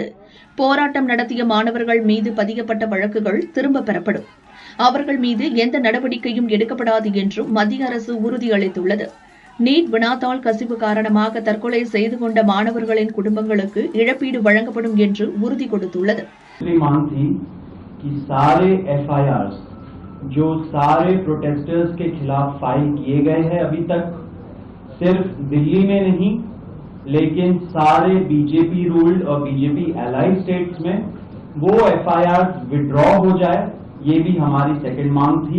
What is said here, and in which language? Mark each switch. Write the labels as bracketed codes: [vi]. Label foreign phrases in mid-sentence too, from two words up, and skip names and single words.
[ta] போராட்டம் நடத்திய மாணவர்கள் மீது பதியப்பட்ட வழக்குகள் திரும்பப் பெறப்படும். அவர்கள் மீது எந்த நடவடிக்கையும் எடுக்கப்படாது என்றும் மத்திய அரசு உறுதியளித்துள்ளது. நீட் வினாத்தாள் கசிவு காரணமாக தற்கொலை செய்து கொண்ட மாணவர்களின் குடும்பங்களுக்கு இழப்பீடு வழங்கப்படும் என்று உறுதி கொடுத்துள்ளது. [hi] जो सारे प्रोटेस्टर्स के खिलाफ फाइल किए गए हैं अभी तक, सिर्फ दिल्ली में नहीं लेकिन सारे [en] BJP ruled [hi] और [en] BJP allied states [hi] में वो [en] FIR withdraw [hi] हो जाए, ये भी हमारी सेकंड मांग थी.